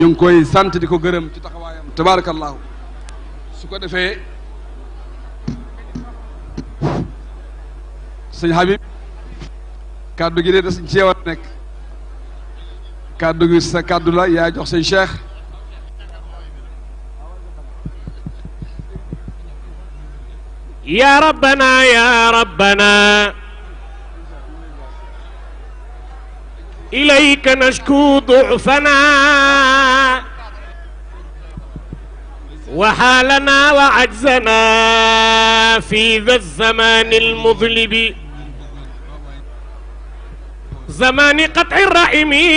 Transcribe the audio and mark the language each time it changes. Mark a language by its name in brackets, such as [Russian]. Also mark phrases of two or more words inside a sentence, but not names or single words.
[Wolof] ñu ngi koy sant di ko gërëm ci taxawaayam tabarakallahu su ko defee sëñ Habib kàddu gi de da sëñ ceewat nekk kàddu gi sa kàddu la yaa jox sëñ Cheikh [Arabic] يا ربنا يا ربنا إليك نشكو ضعفنا وحالنا وعجزنا في ذا الزمان المظلم زمان قطع الرحم